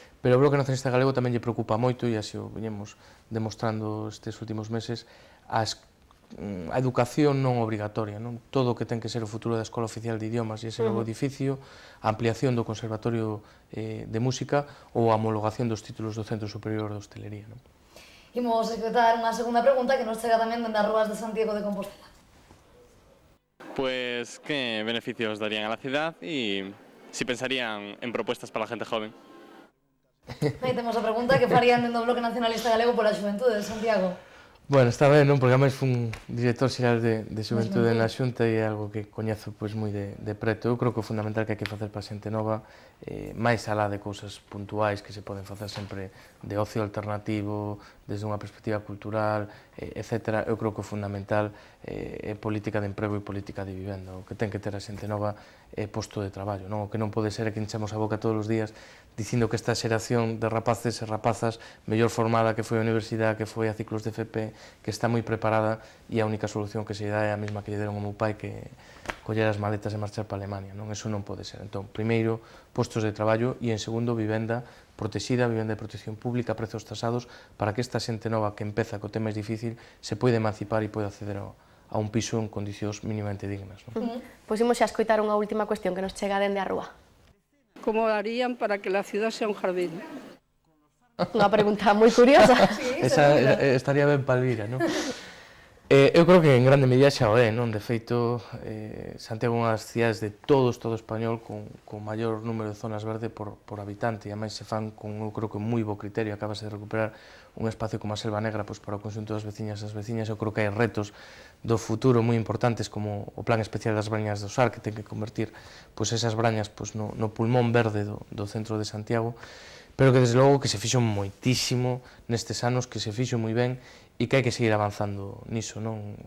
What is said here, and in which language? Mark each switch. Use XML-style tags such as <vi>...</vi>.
<gl>Pero o Bloque Nacionalista Galego tamén lle preocupa moito, e así o viñemos demostrando estes últimos meses, a educación non obrigatoria, non? Todo o que ten que ser o futuro da Escola Oficial de Idiomas e ese novo edificio, a ampliación do Conservatorio de Música ou a homologación dos títulos do Centro Superior de Hostelería, non? Imos escoitar unha segunda pregunta que nos chega tamén dende as rúas de Santiago de Compostela.</gl> <es>Pues qué beneficios darían a la ciudad y si pensarían en propuestas para la gente joven.</es> <gl>Aí temos a pregunta que farían dentro do Bloque Nacionalista Galego pola xuventude de Santiago. Bueno, está ben, non? Porque ademais fun director xeral de Xuventude na Xunta e é algo que coñezo pois moi de preto. Eu creo que o fundamental que hai que facer para a xente nova, máis alá de cousas puntuais que se poden facer sempre de ocio alternativo, desde unha perspectiva cultural, etc. Eu creo que o fundamental é política de emprego e política de vivenda. O que ten que ter a xente nova é posto de traballo, non? O que non pode ser é que enchemos a boca todos os días dicindo que esta xeración de rapaces e rapazas mellor formada que foi a universidade, que foi a ciclos de FP, que está moi preparada e a única solución que se dá é a mesma que lle deron ao meu pai, que coller as maletas e marchar para Alemania, non? Eso non pode ser. Entón, primeiro, postos de traballo e, en segundo, vivenda protexida, vivenda de protección pública, prezos tasados, para que esta xente nova que empeza co tema máis difícil se poida emancipar e poida acceder a un piso en condicións mínimamente dignas, non? Pois imos xa escoitar unha última cuestión que nos chega dende a rúa.</gl> <es>¿Cómo harían para que la ciudad sea un jardín?</es> <gl>Unha pregunta moi curiosa. Esa estaría ben para Elvira, non? Eu creo que en grande medida xa o é, non? De feito, Santiago é unha das cidades de todo o Estado español con maior número de zonas verdes por habitante, e ademais se fan con, eu creo que moi bo criterio. Acabase de recuperar un espacio como a Selva Negra para o conxunto das veciñas e as veciñas. Eu creo que hai retos do futuro moi importantes, como o Plan Especial das Brañas do Sar, que ten que convertir esas brañas no pulmón verde do centro de Santiago, pero que desde logo que se fixo moitísimo nestes anos, que se fixo moi ben e que hai que seguir avanzando niso, non?</gl>